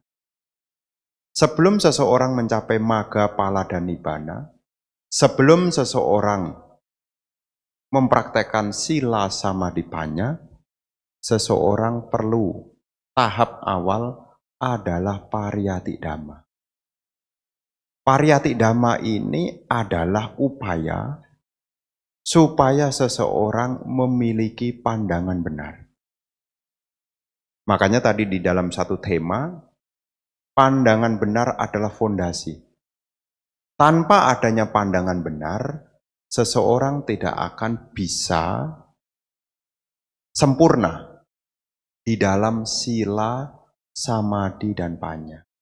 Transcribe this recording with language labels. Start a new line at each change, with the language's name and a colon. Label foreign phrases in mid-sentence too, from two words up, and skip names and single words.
Indonesian: Sebelum seseorang mencapai maga, pala, dan nibbana, sebelum seseorang mempraktekkan
Pali: sila samadhipannya,
Indonesian: seseorang perlu tahap awal adalah pariyati dhamma.
Pali: Pariyati dhamma
Indonesian: ini adalah upaya supaya seseorang memiliki pandangan benar. Makanya tadi di dalam satu tema, pandangan benar adalah fondasi. Tanpa adanya pandangan benar, seseorang tidak akan bisa sempurna di dalam
Pali: sila, samadhi,
Indonesian: dan panya.